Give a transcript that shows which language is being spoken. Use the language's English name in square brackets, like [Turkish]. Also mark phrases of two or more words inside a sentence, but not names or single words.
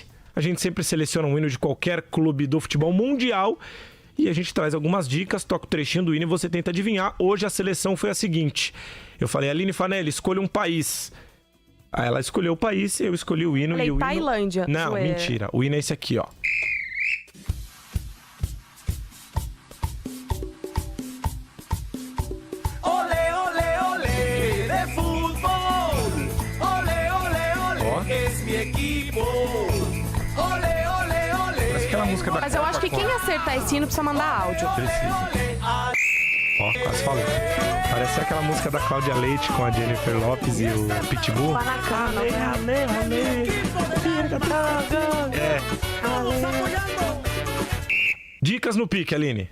[Portuguese] A gente sempre seleciona um hino de qualquer clube do futebol mundial e a gente traz algumas dicas, toca o trechinho do hino e você tenta adivinhar. Hoje a seleção foi a seguinte. Eu falei, Aline Fanelli, escolha um país. Aí ela escolheu o país, eu escolhi o hino. Falei, e o Tailândia. hino... Não, mentira. O hino é esse aqui, ó. Olê, olê, olê, de futebol. Olê, olê, olê, [Spanish] es mi equipo. [Portuguese] Olê, olê, olê. Parece aquela música da Mas eu acho que quem acertar esse hino precisa mandar áudio. Precisa. Ó, quase falei. Parece aquela música da Cláudia Leite com a Jennifer Lopez e o Pitbull. Dicas no pique, Aline.